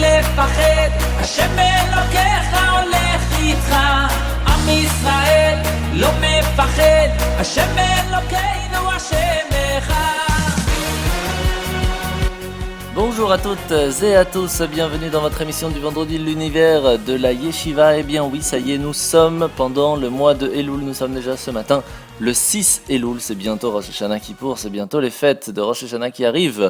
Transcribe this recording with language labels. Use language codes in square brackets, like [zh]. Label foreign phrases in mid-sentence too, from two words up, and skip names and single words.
[he] מפחד, השם אלוקיך הולך איתך. עם ישראל לא מפחד, השם אלוקינו השם אחד. [fr] Bonjour à toutes et à tous, bienvenue dans votre émission du vendredi l'univers de la Yeshiva. Eh bien oui, ça y est, nous sommes pendant le mois de Elul, nous sommes déjà ce matin le 6 Elul, c'est bientôt Rosh Hashanah Kippour, c'est bientôt les fêtes de Rosh Hashanah qui arrivent.